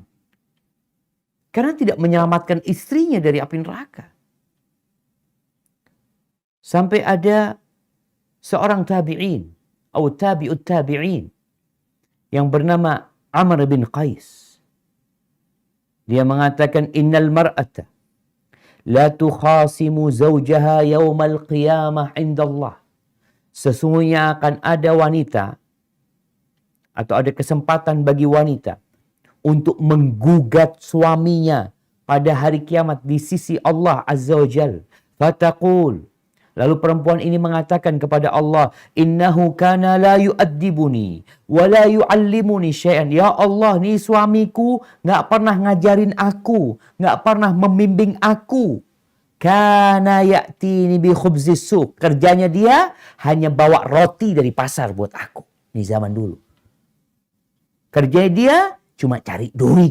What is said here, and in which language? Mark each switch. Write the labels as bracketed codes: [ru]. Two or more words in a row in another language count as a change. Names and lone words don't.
[id] Karena tidak menyelamatkan istrinya dari api neraka. Sampai ada seorang tabi'in atau tabi'ut tabi'in yang bernama Amr bin Qais. Dia mengatakan [ar] إن المرأة لتخاصم زوجها يوم القيامة عند الله. [id] Sesungguhnya akan ada wanita atau ada kesempatan bagi wanita untuk menggugat suaminya pada hari kiamat di sisi Allah [ar] عز وجل. فتقول. [id] Lalu perempuan ini mengatakan kepada Allah, [ar] إنه كان لا يؤدبني ولا يعلمني شيئا. [id] Ya Allah, nih suamiku nggak pernah ngajarin aku, nggak pernah membimbing aku. [ar] كان يأتيني بخبز السوق. [id] Kerjanya dia hanya bawa roti dari pasar buat aku. Ini zaman dulu. Kerjanya dia cuma cari duit.